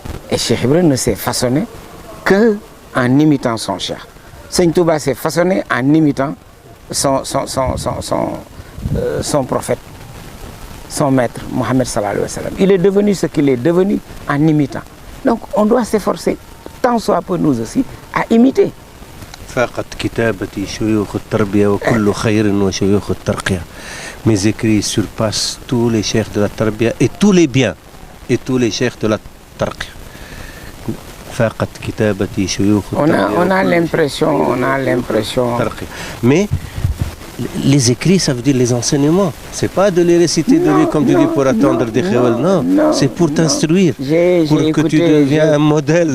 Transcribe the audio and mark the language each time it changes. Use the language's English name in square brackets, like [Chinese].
[French] Et Cheikh Ibra ne s'est façonné qu'en imitant son Cheikh. Serigne Touba s'est façonné en imitant son prophète, son maître, Mohammed sallallahu alayhi wa sallam. Il est devenu ce qu'il est devenu en imitant. Donc on doit s'efforcer, tant soit peu nous aussi, à imiter. [Arabic] فاقت كتابتي شيوخ التربية وكل خير وشيوخ الترقية. [French] Mes écrits surpassent tous les cheikhs de la tarbia et tous les biens et tous les cheikhs de la tarqiya. [Arabic] فاقت كتابتي شيوخ التربية. [French] On a l'impression. Mais les écrits, ça veut dire les enseignements. C'est pas de les réciter de lui comme tu dis pour attendre des khawal. Non, c'est pour t'instruire, pour que tu deviens un modèle.